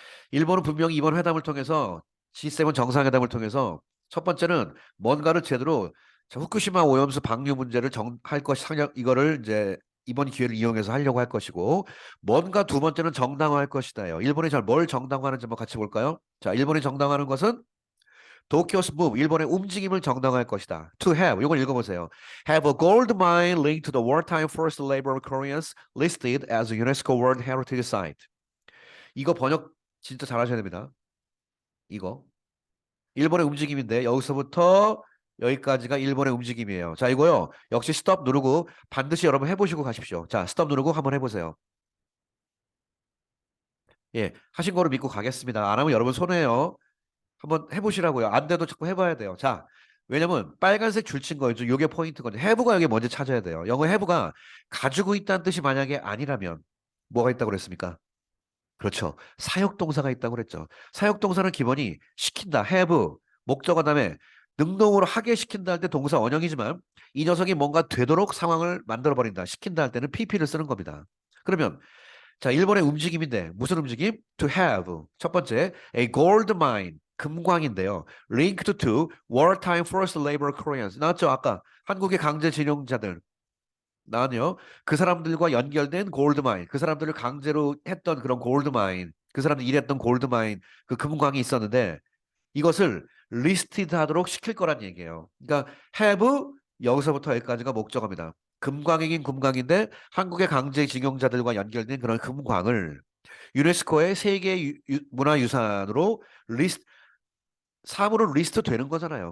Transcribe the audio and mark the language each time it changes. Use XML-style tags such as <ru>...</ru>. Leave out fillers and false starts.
<ko>일본은 분명히 이번 회담을 통해서 G7 정상회담을 통해서 첫 번째는 뭔가를 제대로 후쿠시마 오염수 방류 문제를 할 것이 상력 이거를 이제 이번 기회를 이용해서 하려고 할 것이고 뭔가 두 번째는 정당화할 것이다요. 일본이 잘 뭘 정당화하는지 한번 같이 볼까요? 자, 일본이 정당화하는 것은 도쿄스 move 일본의 움직임을 정당화할 것이다. To have 이걸 읽어보세요.</ko> <en>Have a gold mine linked to the wartime forced labor of Koreans listed as a UNESCO World Heritage Site.</en> <ko>이거 번역 진짜 잘하셔야 됩니다. 이거 일본의 움직임인데 여기서부터 여기까지가 일본의 움직임이에요. 자, 이거요. 역시 스톱 누르고 반드시 여러분 해보시고 가십시오. 자, 스톱 누르고 한번 해보세요. 예, 하신 거로 믿고 가겠습니다. 안 하면 여러분 손해요. 한번 해보시라고요. 안 돼도 자꾸 해봐야 돼요. 자, 왜냐면 빨간색 줄친 거죠. 요게 포인트거든요. have가 여기 먼저 찾아야 돼요. 영어 have가 가지고 있다는 뜻이 만약에 아니라면 뭐가 있다고 그랬습니까? 그렇죠. 사역동사가 있다고 그랬죠. 사역동사는 기본이 시킨다, have, 목적어 다음에 능동으로 하게 시킨다 할 때 동사 원형이지만 이 녀석이 뭔가 되도록 상황을 만들어 버린다. 시킨다 할 때는 pp를 쓰는 겁니다. 그러면 자, 일본의 움직임인데 무슨 움직임?</ko> <en>To have. 첫 번째, a gold mine.</en> <ko>금광인데요.</ko> <en>Linked to wartime forced labor Koreans.</en> <ko>나왔죠? 아까 한국의 강제징용자들. 나는요. 그 사람들과 연결된 골드마인. 그 사람들을 강제로 했던 그런 골드마인. 그 사람들 일했던 골드마인. 그 금광이 있었는데 이것을 리스티드 하도록 시킬 거란 얘기예요. 그러니까 have 여기서부터 여기까지가 목적어입니다. 금광이긴 금광인데 한국의 강제징용자들과 연결된 그런 금광을 유네스코의 세계 문화유산으로 리스트 사물로 리스트 되는 거잖아요.</ko>